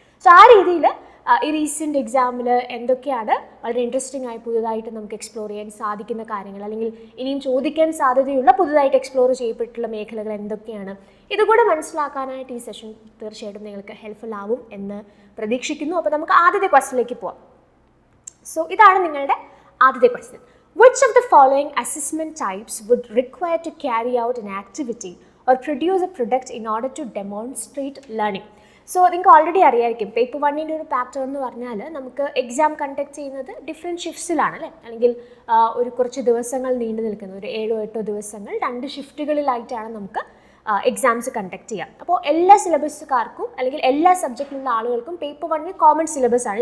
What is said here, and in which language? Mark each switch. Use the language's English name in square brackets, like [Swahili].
[Malayalam] So ആ രീതിയിൽ ഈ റീസെൻ്റ് എക്സാമിൽ എന്തൊക്കെയാണ് വളരെ ഇൻട്രസ്റ്റിംഗ് ആയി പുതുതായിട്ട് നമുക്ക് എക്സ്പ്ലോർ ചെയ്യാൻ സാധിക്കുന്ന കാര്യങ്ങൾ, അല്ലെങ്കിൽ ഇനിയും ചോദിക്കാൻ സാധ്യതയുള്ള പുതുതായിട്ട് എക്സ്പ്ലോർ ചെയ്യപ്പെട്ടിട്ടുള്ള മേഖലകൾ എന്തൊക്കെയാണ്, ഇതുകൂടെ മനസ്സിലാക്കാനായിട്ട് ഈ സെഷൻ തീർച്ചയായിട്ടും നിങ്ങൾക്ക് ഹെൽപ്ഫുൾ ആവും എന്ന് പ്രതീക്ഷിക്കുന്നു. അപ്പോൾ നമുക്ക് ആദ്യത്തെ ക്വസ്റ്റ്യനിലേക്ക് പോവാം. സോ ഇതാണ് നിങ്ങളുടെ ആദ്യത്തെ question. [English] Which of the following assessment types would require to carry out an activity or produce a product in order to demonstrate learning? [Malayalam] So നിങ്ങൾക്ക് ഓൾറെഡി അറിയാമായിരിക്കും, പേപ്പർ 1ൻ്റെ ഒരു പാറ്റേൺ എന്ന് പറഞ്ഞാൽ നമുക്ക് എക്സാം കണ്ടക്ട് ചെയ്യുന്നത് ഡിഫറെൻറ്റ് ഷിഫ്റ്റ്സിലാണ് അല്ലേ, അല്ലെങ്കിൽ ഒരു കുറച്ച് ദിവസങ്ങൾ നീണ്ടു നിൽക്കുന്ന ഒരു 7-8 ദിവസങ്ങൾ 2 ഷിഫ്റ്റുകളിലായിട്ടാണ് നമുക്ക് എക്സാംസ് കണ്ടക്ട് ചെയ്യാം. അപ്പോൾ എല്ലാ സിലബസുകാർക്കും അല്ലെങ്കിൽ എല്ലാ സബ്ജക്റ്റിലുള്ള ആളുകൾക്കും പേപ്പർ 1 കോമൺ സിലബസ് ആണ്.